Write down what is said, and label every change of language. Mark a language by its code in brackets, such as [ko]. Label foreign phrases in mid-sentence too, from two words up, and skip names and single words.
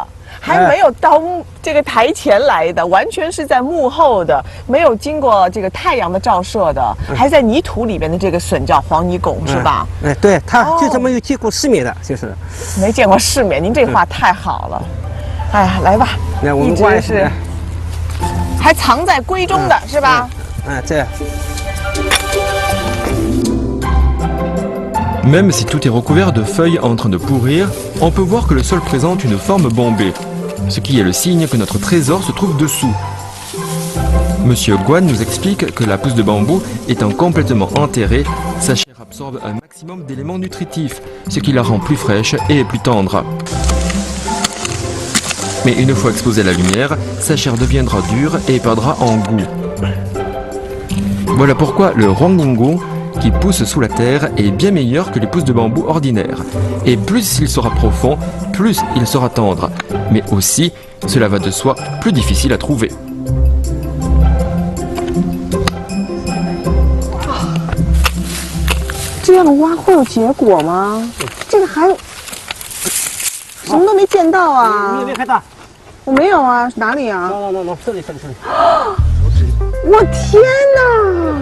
[zh] 还没有到这个台前来的，完全是在幕后的，没有经过这个太阳的照射的，还在泥土里边的这个笋叫Huangnigong是吧？哎，对，它就是没有见过世面的，就是没见过世面。您这话太好了，哎呀，来吧，来我们一直是还藏在闺中的是吧？这样。 [fr] Même si tout est recouvert de feuilles en train de pourrir, on peut voir que le sol présente une forme bombée, ce qui est le signe que notre trésor se trouve dessous. Monsieur Guan nous explique que la pousse de bambou étant complètement enterrée, sa chair absorbe un maximum d'éléments nutritifs, ce qui la rend plus fraîche et plus tendre. Mais une fois exposée à la lumière, sa chair deviendra dure et perdra en goût. Voilà pourquoi le Huangningong, qui pousse sous la terre, est bien meilleur que les pousses de bambou ordinaires. Et plus il sera profond, plus il sera tendre. Mais aussi, cela va de soi, plus difficile à trouver. [zh] 这样的挖会有结果吗？这个还什么都没见到啊！你有没有看到？我没有啊，哪里啊？这里。我天哪！